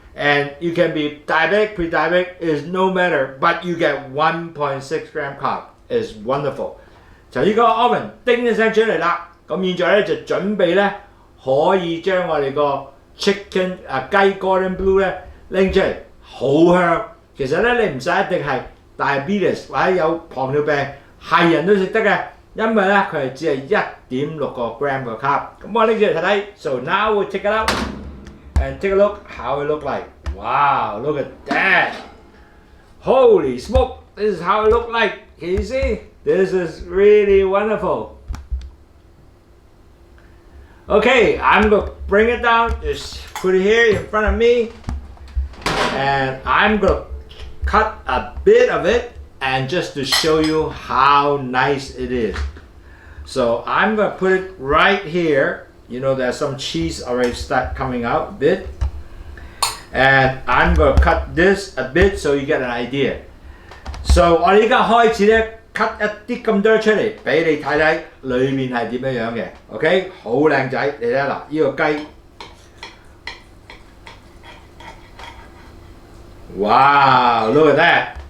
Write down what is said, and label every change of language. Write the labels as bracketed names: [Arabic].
[English] And you can be diabetic, pre-diabetic, is no matter, but you get 1.6 gram carb. Is wonderful. [Cantonese] 就呢個 oven 叮一聲出嚟啦，咁現在咧就準備咧可以將我哋個 chicken 雞 Cordon Bleu 咧拎出嚟，好香。其實咧你唔使一定係 diabetes 或者有糖尿病，係人都食得嘅，因為咧佢係只係1.6個 gram 嘅 carb。咁我拎出嚟睇睇。 [English] So now we'll take it out and take a look how it look like. Wow, look at that! Holy smoke! This is how it look like. Can you see? This is really wonderful. Okay, I'm gonna bring it down. Just put it here in front of me, and I'm gonna cut a bit of it, and just to show you how nice it is. So I'm gonna put it right here. You know, there's some cheese already start coming out a bit, and I'm gonna cut this a bit so you get an idea. [Cantonese] So 我哋而家開始咧 cut 一啲咁多出嚟俾你睇睇裏面係點樣樣嘅 ，OK， 好靚仔，你睇下嗱，呢個雞，哇 ， [English] look at that!